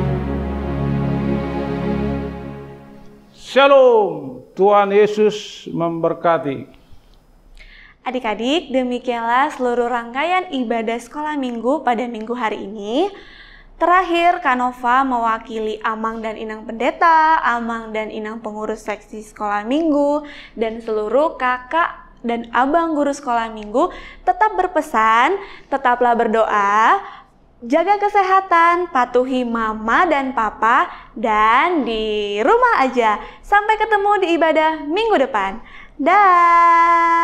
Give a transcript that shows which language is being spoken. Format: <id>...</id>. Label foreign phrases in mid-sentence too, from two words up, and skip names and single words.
<id>Shalom. Tuhan Yesus memberkati. Adik-adik, demikianlah seluruh rangkaian ibadah sekolah minggu pada minggu hari ini. Terakhir, Kak Nova mewakili Amang dan Inang Pendeta, Amang dan Inang pengurus seksi sekolah minggu, dan seluruh kakak dan abang guru sekolah minggu tetap berpesan, tetaplah berdoa, jaga kesehatan, patuhi mama dan papa, dan di rumah aja. Sampai ketemu di ibadah minggu depan.</id>